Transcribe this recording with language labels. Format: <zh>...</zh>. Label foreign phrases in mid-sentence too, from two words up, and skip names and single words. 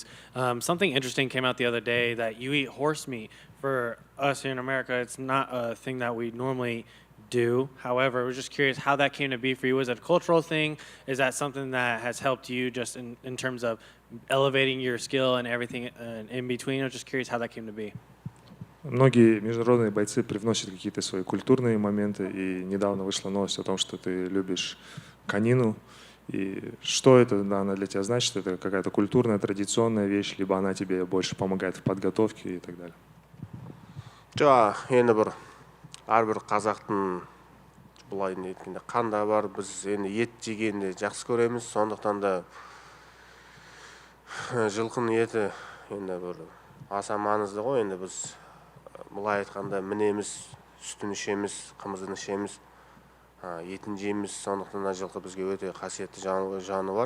<en>Something interesting came out the other day that you eat horse meat. For us here in America, it's not a thing that we normally do. However, we're just curious how that came to be for you. Was it a cultural thing? Is that something that has helped you just in terms of elevating your skill and everything in between? I'm just curious how that came to be.</en> <ru>Многие международные бойцы привносят какие-то свои культурные моменты, и недавно вышла новость о том, что ты любишь конину. И что это она для тебя значит? Это какая-то культурная, традиционная вещь, либо она тебе больше помогает в подготовке и так далее?</ru> <kk>Енді бір әрбір қазақтың былай неткенде қанда бар, біз енді ет жегенді жақсы көреміз, сондықтан да жылқының еті енді бір аса маңызды ғой. Енді біз былай айтқанда мінеміз, сүтін ішеміз, қымызын ішеміз, етін жейміз, сондықтан да жылқы бізге өте қасиетті жануар.</kk>